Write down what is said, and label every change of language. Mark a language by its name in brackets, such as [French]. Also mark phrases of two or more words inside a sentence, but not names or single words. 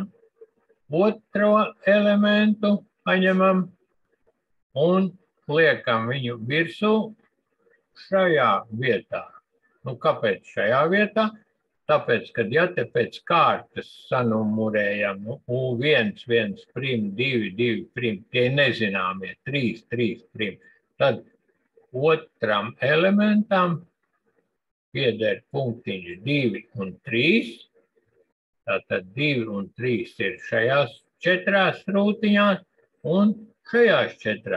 [Latvian] Otro elementu paņemam un liekam viņu virsū šajā vietā. Nu, kāpēc šajā vietā? Tāpēc, kad ja te pēc kārtas sanumurējam, nu, U1, 1 prim, 2, 2 prim, tie nezināmie, 3, 3 prim, tad otram elementam pieder punktiņš 2 un 3, tātad 2 un 3 ir šajās 4 rūtiņās un šajās 4.